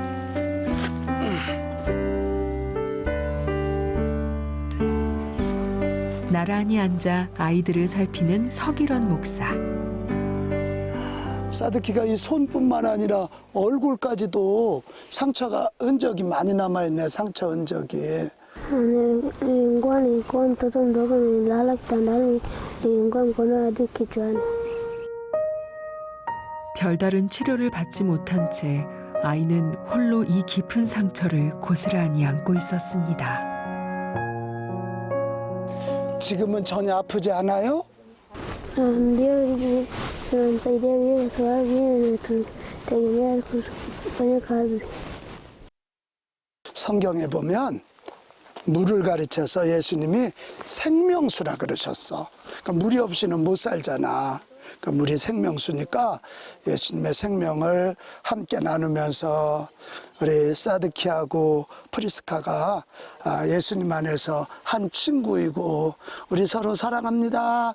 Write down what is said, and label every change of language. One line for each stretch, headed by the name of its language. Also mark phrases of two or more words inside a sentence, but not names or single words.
Korean: 나란히 앉아 아이들을 살피는 서기련 목사. 사드키가 이 손뿐만 아니라 얼굴까지도 상처가 흔적이 많이 남아있네. 상처 흔적이.
Swahili: Ilikuwa mtoto mdogo nilala kitandani, nilikuwa mkono hadi kichwani.
Korean: 별다른 치료를 받지 못한 채 아이는 홀로 이 깊은 상처를 고스란히 안고 있었습니다. 지금은 전혀 아프지 않아요?
Swahili: Ndio tunamsaidia yeye kwa sababu yeye tunategemea kufanya kazi.
Korean: 성경에 보면 물을 가르쳐서 예수님이 생명수라 그러셨어. 그러니까 물이 없이는 못 살잖아. 그러니까 물이 생명수니까 예수님의 생명을 함께 나누면서 우리 사드키하고 프리스카가 예수님 안에서 한 친구이고 우리 서로 사랑합니다.